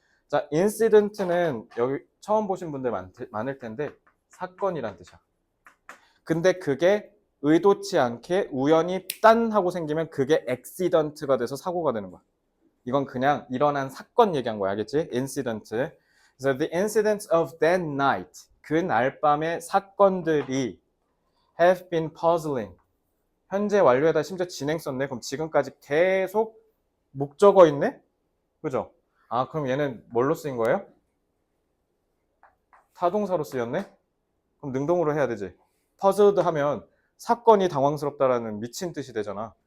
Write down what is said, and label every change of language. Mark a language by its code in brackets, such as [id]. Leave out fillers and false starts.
[ko] 자, 인시던트는 여기 처음 보신 분들 많을 텐데 사건이란 뜻이야. 근데 그게 의도치 않게 우연히 딴 하고 생기면 그게 액시던트가 돼서 사고가 되는 거야. 이건 그냥 일어난 사건 얘기한 거야. 알겠지? 인시던트. 그래서 [en] the incidents of that night. [ko] 그날 밤의 사건들이 [en] have been puzzling. [ko] 현재 완료에다 심지어 진행 썼네. 그럼 지금까지 계속 목적어 있네? 그죠? 아, 그럼 얘는 뭘로 쓰인 거예요? 타동사로 쓰였네? 그럼 능동으로 해야 되지. puzzled 하면 사건이 당황스럽다라는 미친 뜻이 되잖아.